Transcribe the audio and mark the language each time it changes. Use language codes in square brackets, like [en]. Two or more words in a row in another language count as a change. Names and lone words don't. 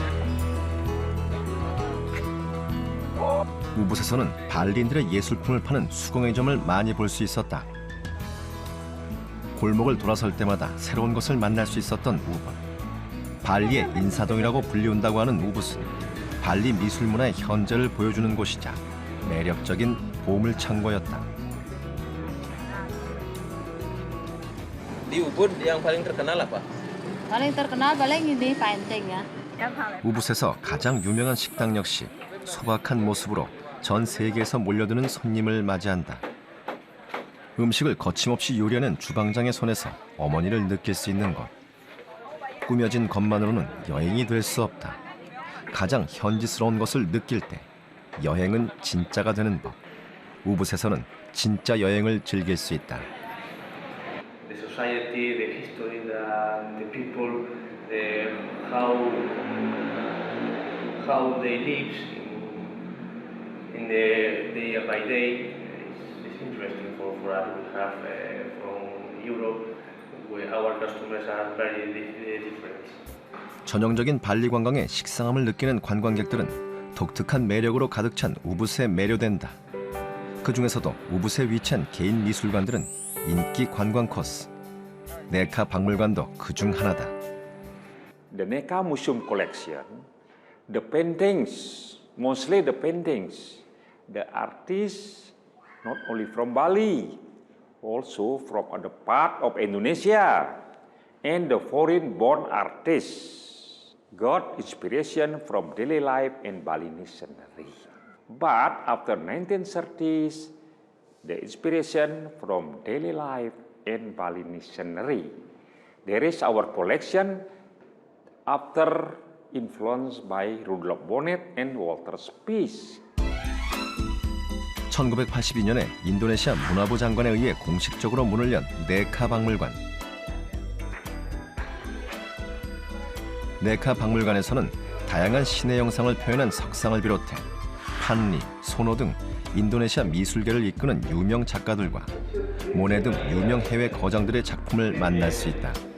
[ko] 우붓에서는 발리인들의 예술품을 파는 수공예점을 많이 볼 수 있었다. 골목을 돌아설 때마다 새로운 것을 만날 수 있었던 우붓. 발리의 인사동이라고 불리운다고 하는 우붓은 발리 미술 문화의 현재를 보여주는 곳이자 매력적인 보물창고였다. [id] Di Ubud yang paling terkenal apa? Paling terkenal paling ini painting ya. [ko] 우붓에서 가장 유명한 식당 역시 소박한 모습으로 전 세계에서 몰려드는 손님을 맞이한다. 음식을 거침없이 요리하는 주방장의 손에서 어머니를 느낄 수 있는 것. 꾸며진 것만으로는 여행이 될 수 없다. 가장 현지스러운 것을 느낄 때 여행은 진짜가 되는 법. 우붓에서는 진짜 여행을 즐길 수 있다. [en] The society, the history, the people, how they live in the day by day. It's interesting for us. We have from Europe, where our customers are very different. [ko] 전형적인 발리 관광의 식상함을 느끼는 관광객들은 독특한 매력으로 가득 찬 우붓에 매료된다. 그 중에서도 우붓에 위치한 개인 미술관들은 인기 관광 코스. 네카 박물관도 그중 하나다. [en] The NECA Museum Collection, the paintings, mostly the paintings, the artists not only from Bali, also from other part of Indonesia, and the foreign-born artists got inspiration from daily life and Balinese scenery. But after 1930s, the inspiration from daily life and Balinese scenery. There is our collection after influenced by Rudolf Bonnet and Walter Spies. [ko] 1982년에 인도네시아 문화부 장관에 의해 공식적으로 문을 연 네카 박물관. 네카 박물관에서는 다양한 신의 영상을 표현한 석상을 비롯해 판리, 소노 등 인도네시아 미술계를 이끄는 유명 작가들과 모네 등 유명 해외 거장들의 작품을 만날 수 있다.